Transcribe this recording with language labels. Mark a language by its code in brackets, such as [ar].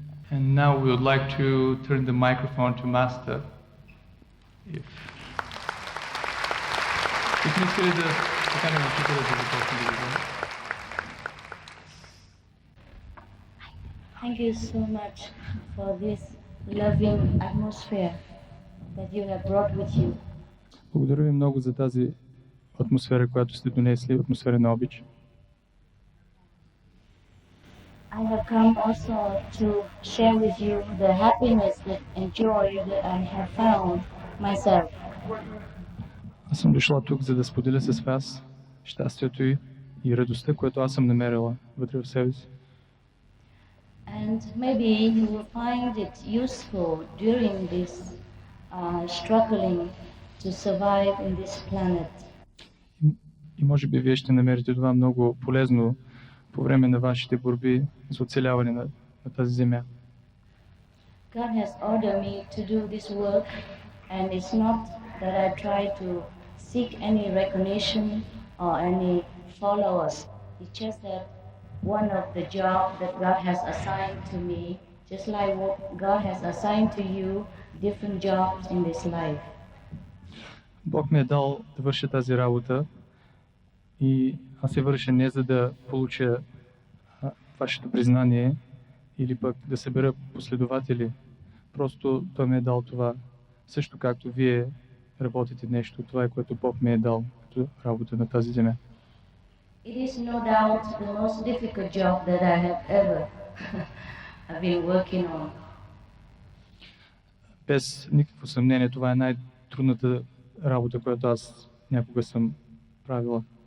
[en] And now we would like to turn the microphone to Master. [bg] Бихме искали да поканим учителя да започне да говори. [en] Thank you so much for this loving atmosphere that you have brought with you. [bg] Благодаря ви много за тази атмосфера, която сте донесли, атмосфера на обич. [en] I have come also to share with you the happiness and joy that I have found myself. [bg] Аз съм дошла тук, за да споделя с вас щастието и радостта, което аз съм намерила вътре в себе си. [en] And maybe you will find it useful during this struggling to survive in this planet. [bg] И може би вие ще намерите това много полезно по време на вашите борби за оцеляване на тази земя. [en] God has ordered me to do this work, and it's not that I try to seek any recognition or any followers. It's just that one of the jobs that God has assigned to me, just like what God has assigned to you, different jobs in this life. [bg] Бог ми е дал да върша тази работа и аз я върша не за да получа вашето признание или пък да събера последователи. Просто Той ми е дал това. Също както вие работите нещо, това е което Бог ми е дал като работа на тази земя. [en] It is no doubt the most difficult job that I have ever have been working on. [bg] Без никакво съмнение, това е най-трудната работа, която аз някога съм правила.